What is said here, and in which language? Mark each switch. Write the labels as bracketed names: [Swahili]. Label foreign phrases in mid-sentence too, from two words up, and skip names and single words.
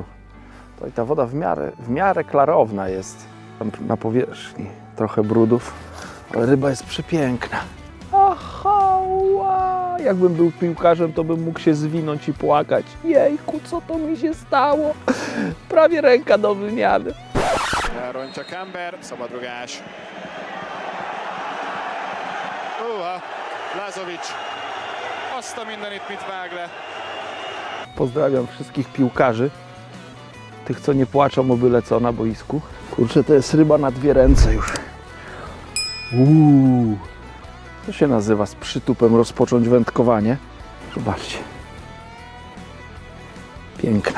[Polish] To i ta woda w miarę klarowna jest. Tam na powierzchni trochę brudów, ale ryba jest przepiękna. Aha, wow. Jakbym był piłkarzem, to bym mógł się zwinąć i płakać. Jejku, co to mi się stało? Prawie ręka do wymiany. [Hungarian] Elrontja Kember, szabadrugás. Lazovic. Azt a mindenit mit vág le. [Polish] Pozdrawiam wszystkich piłkarzy. Tych, co nie płaczą o byle co na boisku. Kurczę, to jest ryba na dwie ręce już. To się nazywa z przytupem rozpocząć wędkowanie. Zobaczcie. Piękna.